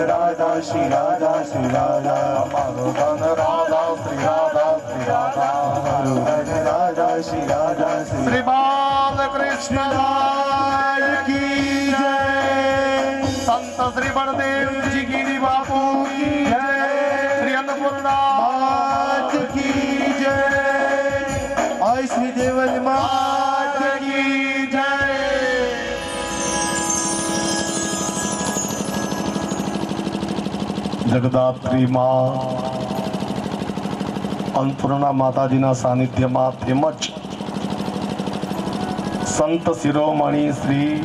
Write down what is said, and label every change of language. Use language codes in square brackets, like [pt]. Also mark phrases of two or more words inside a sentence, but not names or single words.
[hi] Shri Radha, Shri Radha, Amaro Radha, Shri Radha, Shri Radha, राजा श्री राजा श्री श्री बालकृष्ण लाल की जय। संत श्री बलदेव जी गिरी बापू की जय। श्री अन्नपूर्णा मात की जय। और श्री देवल मात की जय। [gu] જગદાત્રી માં અન્નપૂર્ણા માતાજીના સાનિધ્યમાં તેમજ સંત શિરોમણી શ્રી